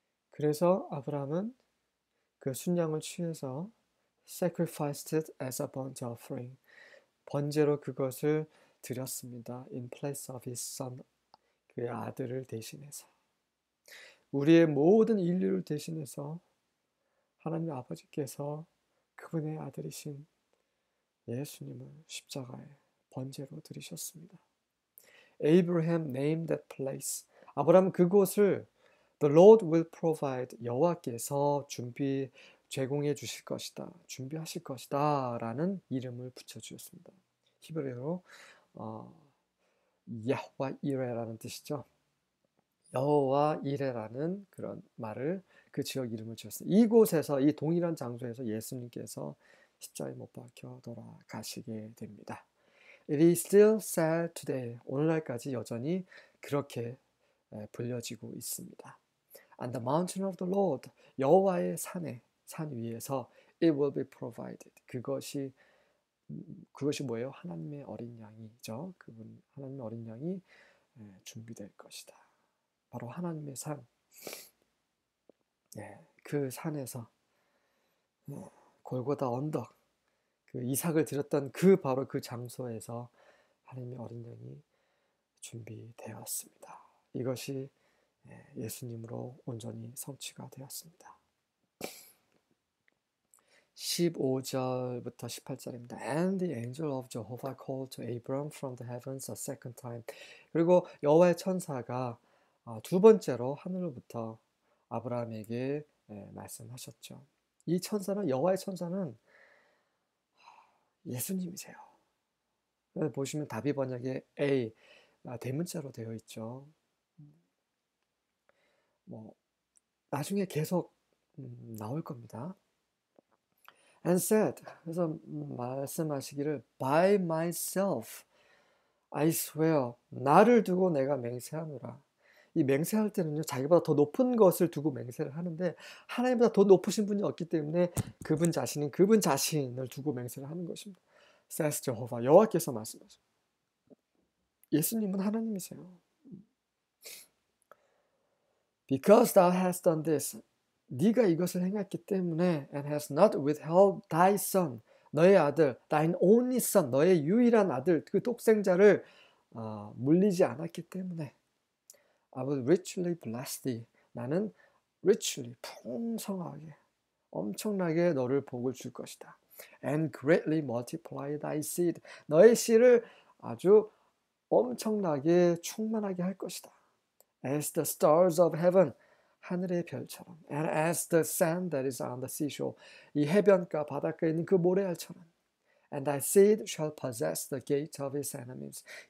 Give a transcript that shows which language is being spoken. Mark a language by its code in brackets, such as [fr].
[ko] 그래서 아브라함은 그 순양을 취해서 [en] sacrificed it as a burnt offering. [ko] 번제로 그것을 드렸습니다. [en] In place of his son. [ko] 그의 아들을 대신해서. 우리의 모든 인류를 대신해서 하나님 아버지께서 그분의 아들이신 예수님을 십자가에 번제로 드리셨습니다. [en] Abraham named that place. [ko] 아브라함은 그곳을 [en] The Lord will provide. [ko] 여호와께서 제공해 주실 것이다. 준비하실 것이다. 라는 이름을 붙여주었습니다. 히브리어로 야훼 이레라는 뜻이죠. 여호와 이레라는 그런 말을 그 지역 이름을 지었습니다. 이곳에서 이 동일한 장소에서 예수님께서 십자가에 못 박혀 돌아가시게 됩니다. [en] It is still said today. [ko] 오늘날까지 여전히 그렇게 불려지고 있습니다. [en] On the mountain of the Lord. [ko] 여호와의 산 위에서 [en] it will be provided. [ko] 그것이 뭐예요? 하나님의 어린 양이죠. 하나님의 어린 양이 준비될 것이다. 바로 하나님의 산. 그 산에서 골고다 언덕, 그 이삭을 드렸던 바로 그 장소에서 하나님의 어린 양이 준비되었습니다. 이것이 예수님으로 온전히 성취가 되었습니다. 15절부터 18절입니다. [en] And the angel of Jehovah called to Abram from the heavens a second time. [ko] 그리고 여호와의 천사가 두 번째로 하늘로부터 아브라함에게 말씀하셨죠. 이 천사는 여호와의 천사는 예수님이세요. 보시면 다비 번역에 A 대문자로 되어 있죠. 나중에 계속 나올 겁니다. [en] And said, [ko] 그래서 말씀하시기를 [en] by myself I swear, [ko] 나를 두고 내가 맹세하노라. 이 맹세할 때는요, 자기보다 더 높은 것을 두고 맹세를 하는데 하나님보다 더 높으신 분이 없기 때문에 그분 자신을 두고 맹세를 하는 것입니다. [en] says Jehovah, [ko] 여호와께서 말씀하십니다. 예수님은 하나님이세요. [en] Because thou hast done this, [ko] 네가 이것을 행했기 때문에 [en] and hast not withheld thy son, [ko] 너의 아들, [en] thine only son, [ko] 너의 유일한 아들, 그 독생자를 물리지 않았기 때문에 [en] I will richly bless thee. [ko] 나는 richly, 풍성하게, 엄청나게 너를 복을 줄 것이다. [en] And greatly multiply thy seed. [ko] 너의 씨를 아주 엄청나게 충만하게 할 것이다. [en] As the stars of heaven. [ko] 하늘의 별처럼. [en] And as the sand that is on the seashore. [ko] 이 해변가 바닷가에 있는 그 모래알처럼. [en] And thy seed shall possess the gate of his enemies.